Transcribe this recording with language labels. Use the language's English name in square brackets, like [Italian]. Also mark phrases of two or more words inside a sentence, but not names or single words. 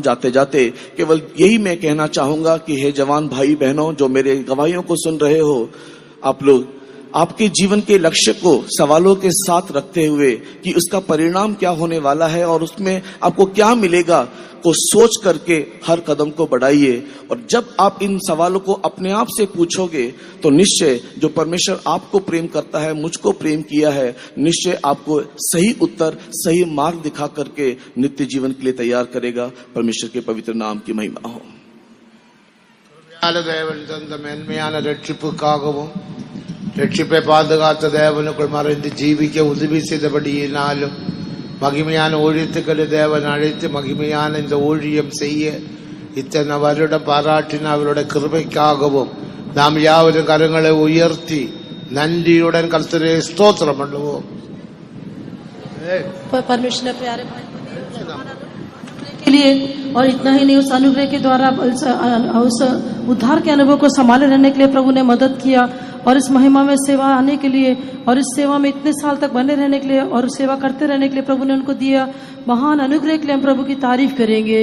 [Hindi] जाते जाते केवल यही मैं कहना चाहूंगा कि हे जवान भाई बहनों जो मेरे गवाहियों को सुन रहे हो, आप लोग आपके जीवन के लक्ष्य को सवालों के साथ रखते हुए कि उसका परिणाम क्या होने वाला है और उसमें आपको क्या मिलेगा को सोच करके हर कदम को बढ़ाइए। और जब आप इन सवालों को अपने आप से पूछोगे तो निश्चय जो परमेश्वर आपको प्रेम करता है, मुझको प्रेम किया है, निश्चय आपको सही उत्तर, सही मार्ग दिखा करके नित्य जीवन के लिए तैयार करेगा। परमेश्वर के पवित्र नाम की महिमा हो। [Tamil] ரட்சிப்பை பாதுகாத்த தேவனுக்குள் மறைந்து ஜீவிக்க உதவி செய்தபடியினாலும் மகிமையான ஊழியத்துக்களை தேவன் அழைத்து மகிமையான இந்த ஊழியம் செய்ய இத்தனை வருடம் பாராட்டின அவருடைய கிருபைக்காகவும் நாம் யாவரும் கரங்களை உயர்த்தி நன்றியுடன் கர்த்தரை ஸ்தோத்திரம் பண்ணுவோம். [Hindi] परमेश्वर ने प्यारे भाई के लिए, और इतना ही नहीं, उस अनुग्रह के द्वारा उस उद्धार के अनुभव को संभाले रहने के लिए प्रभु ने मदद किया, और इस महिमा में सेवा आने के लिए और इस सेवा में इतने साल तक बने रहने के लिए और सेवा करते रहने के लिए प्रभु ने उनको दिया महान अनुग्रह के लिए हम प्रभु की तारीफ करेंगे।